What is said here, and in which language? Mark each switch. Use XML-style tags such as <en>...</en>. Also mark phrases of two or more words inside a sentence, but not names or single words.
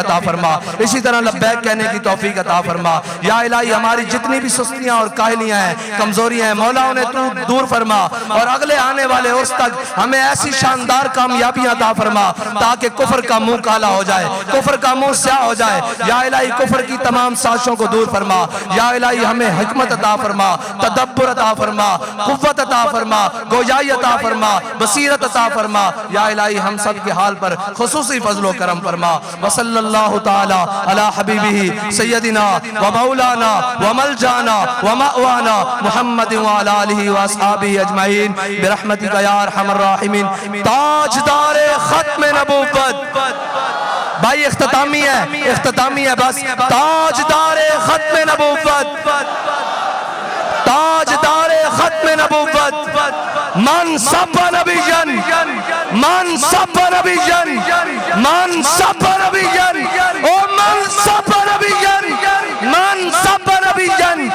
<ur>عطا فرما اسی طرح لبیک کہنے کی توفیق عطا فرما یا الہی ہماری جتنی بھی سستیاں اور کاہلیاں ہیں کمزوریاں ہیں مولا انہیں تو دور فرما اور اگلے آنے والے عرص تک ہمیں ایسی شاندار کامیابیاں عطا فرما تاکہ کفر کا منہ کالا ہو جائے کفر کا منہ سیاہ ہو جائے یا الہی کفر کی تمام سازشوں کو دور فرما یا الہی ہمیں حکمت عطا فرما تدبر عطا فرما قوت عطا فرما گویائی عطا فرما بصیرت عطا فرما یا الہی ہم سب کے حال پر خصوصی فضل و کرم فرما</ur> <ar>وصلی اللہ تعالی علی حبیبہ سیدنا و مولانا و ملجانا و مأوانا محمد وعلی آلہ و اصحابہ اجمعین برحمتک یا ارحم الراحمین.</ar> <ur>تاجدار ختم نبوت بھائی اختتامی ہے بس. تاجدار ختم نبوت تاجدار ختم نبوت من سب نبی جن من سب نبی جن من سب نبی جن او من سب نبی جن من سب نبی جن.</ur>